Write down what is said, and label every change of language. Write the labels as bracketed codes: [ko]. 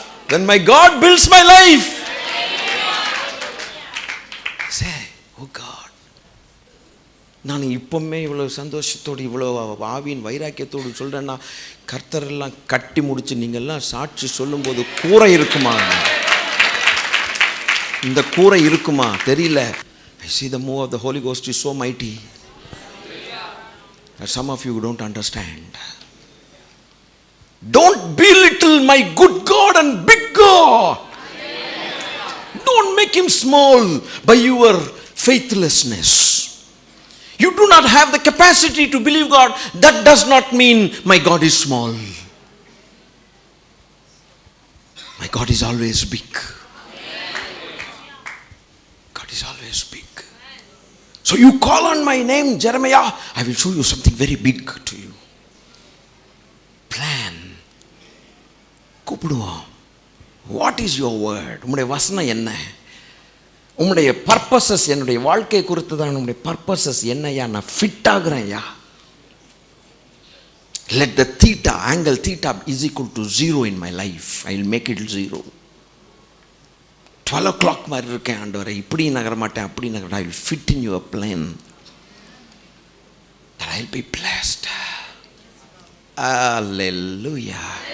[en] When my God builds my life, say, oh God, [ta] நான் இப்பவுமே இவ்வளவு சந்தோஷத்தோடு இவ்வளவு ஆவியின் வைராக்கியத்தோடு சொல்றேன்னா, கர்த்தர் எல்லாம் கட்டி முடிச்சு நீங்க எல்லாம் சாட்சி சொல்லும் போது கூரை இருக்குமா? இந்த கூரை இருக்குமா தெரியல. [en] I see the move of the Holy Ghost is so mighty that some of you don't understand. Don't belittle my good God and big God. Don't make him small by your faithlessness. You do not have the capacity to believe God. That does not mean my God is small. My God is always big. God is always big. So you call on my name, Jeremiah, I will show you something very big to you. Plan. [ta] கூப்பிடுவோம். [en] What is your word? [ta] உம்முடைய வசனம் என்ன? உம்முடைய purposes, என்னுடைய வாழ்க்கை குறித்து தான் உம்முடைய பர்பஸஸ் என்னையா? நான் fit ஆகுறேன்யா. [en] Let the theta, angle theta is equal to 0 in my life. I will make it 0. [ta] 12 o'clock மாதிரி இருக்கேன் ஆண்டவரே, இப்படி நகர மாட்டேன், அப்படி நகர மாட்டேன். [en] I will fit in your plan. That I will be blessed. Hallelujah.